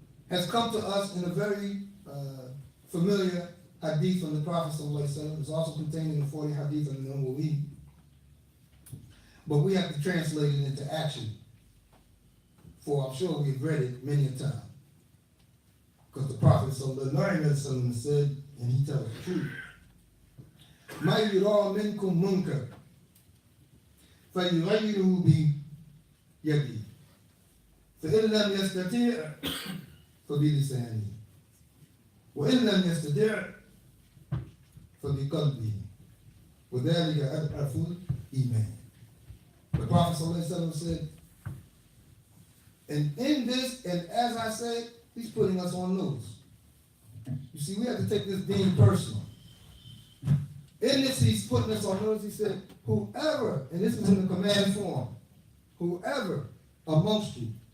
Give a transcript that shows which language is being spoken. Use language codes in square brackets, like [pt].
[en] has come to us in a very familiar hadith from the Prophet ﷺ. It's also contained in the 40 hadith of the Nawawi. But we have to translate it into action. For I'm sure we've read it many a time. Because the Prophet ﷺ said, and he tells the truth, [ar] مَا يُرَى مِنْكُمْ مُنْكَرٌ فَيُغَيِّرُهُ بِيَدِهِ فإن لم يستطيع فبلسانه وإن لم يستطيع فبقلبه وذلك أضعف الإيمان. [en] The Prophet ﷺ said, and in this, and as I said, he's putting us on notice. You see, we have to take this being personal. In this, he's putting us on notice. He said, whoever, and this is in the command form, whoever amongst you,